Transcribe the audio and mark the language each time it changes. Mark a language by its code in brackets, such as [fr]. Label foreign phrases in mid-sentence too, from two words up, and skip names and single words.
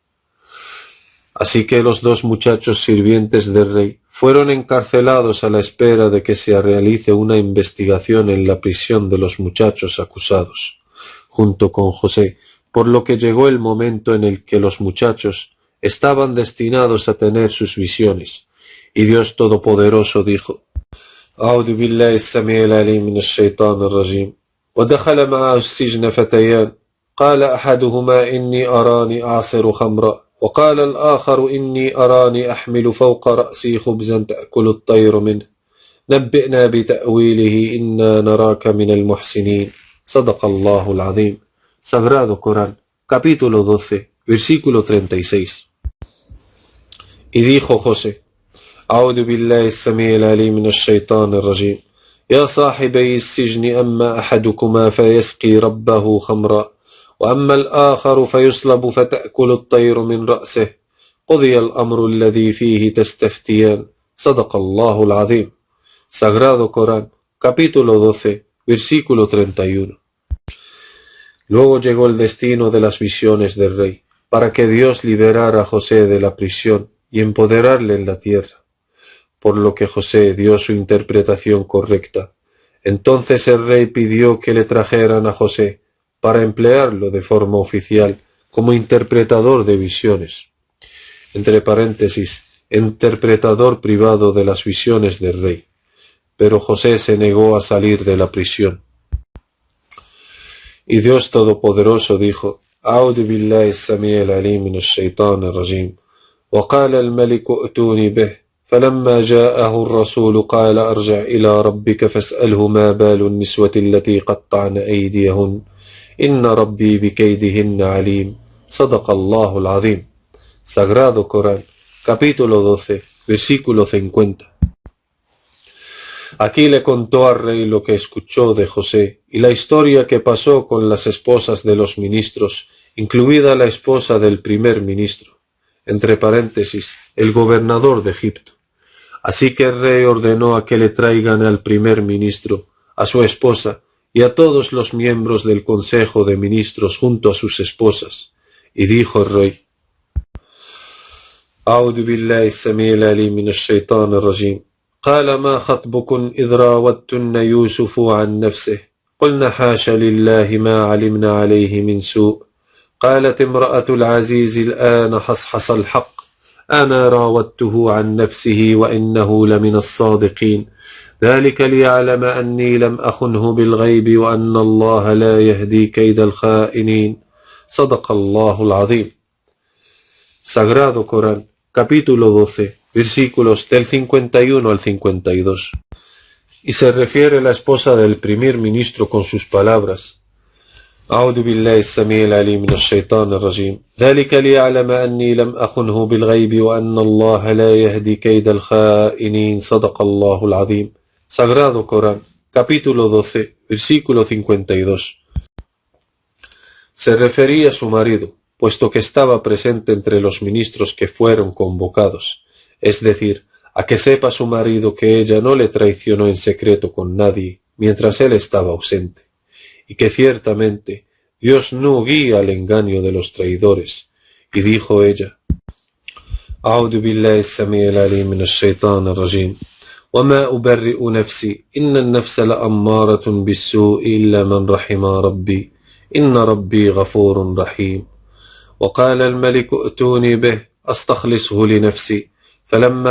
[es] Así que los 2 muchachos sirvientes del rey fueron encarcelados a la espera de que se realice una investigación en la prisión de los muchachos acusados, junto con José, por lo que llegó el momento en el que los muchachos estaban destinados a tener sus visiones, y Dios Todopoderoso dijo: [ar] أعوذ بالله السميع العليم من الشيطان الرجيم ودخل معه السجن فتيان قال أحدهما إني أراني أعصر خمرا وقال الآخر إني أراني أحمل فوق رأسي خبزا تأكل الطير منه نبئنا بتأويله إنا نراك من المحسنين صدق الله العظيم. [es] Sagrado Corán, capítulo 12, versículo 36. Y dijo José: [ar] أعوذ بالله السميع العليم من الشيطان الرجيم يا صاحبي السجن أما أحدكما فيسقي ربه خمرا وأما الآخر فيصلب فتأكل الطير من رأسه قضي الأمر الذي فيه تستفتيان صدق الله العظيم. [es] Sagrado Corán, capítulo 12, versículo 31. Luego llegó el destino de las visiones del rey, para que Dios liberara a José de la prisión y empoderarle en la tierra, por lo que José dio su interpretación correcta. Entonces el rey pidió que le trajeran a José para emplearlo de forma oficial como interpretador de visiones, entre paréntesis, interpretador privado de las visiones del rey. Pero José se negó a salir de la prisión. Y Dios Todopoderoso dijo: [ar] أعوذ بالله السميع العليم من الشيطان الرجيم وقال الملك ائتوني به فلما جاءه الرسول قال أرجع إلى ربك فاسأله ما بال النسوة التي قطعن أيديهن إن ربي بكيدهن عليم صدق الله العظيم. [es] Sagrado Corán, capítulo 12, versículo 50. Aquí le contó al rey lo que escuchó de José y la historia que pasó con las esposas de los ministros, incluida la esposa del primer ministro, entre paréntesis, el gobernador de Egipto. Así que el rey ordenó a que le traigan al primer ministro, a su esposa y a todos los miembros del consejo de ministros junto a sus esposas. Y dijo el rey: [ar] أعوذ بالله السميع العليم من الشيطان الرجيم قال ما خطبكن إذ راودتن يوسف عن نفسه قلنا حاش لله ما علمنا عليه من سوء قالت امرأة العزيز الآن حصحص الحق أنا راودته عن نفسه وإنه لمن الصادقين ذلك ليعلم أني لم أخنه بالغيب وأن الله لا يهدي كيد الخائنين صدق الله العظيم. [es] Sagrado Corán, capítulo 12, versículos del 51 al 52. Y se refiere a la esposa del primer ministro con sus palabras: [ar] أعوذ بالله السميع العليم من الشيطان الرجيم ذلك ليعلم أني لم أخنه بالغيب وأن الله لا يهدي كيد الخائنين صدق الله العظيم. [es] Sagrado Corán, capítulo 12, versículo 52. Se refería a su marido, puesto que estaba presente entre los ministros que fueron convocados, es decir, a que sepa su marido que ella no le traicionó en secreto con nadie mientras él estaba ausente, y que ciertamente Dios no guía al engaño de los traidores. Y dijo ella: [ar] أعوذ بالله السميع العليم من الشيطان الرجيم وما أبرئ نفسي إن النفس لأمارة بالسوء إلا من رحم ربي إن ربي غفور رحيم وقال الملك ائتوني به أستخلصه لنفسي فلما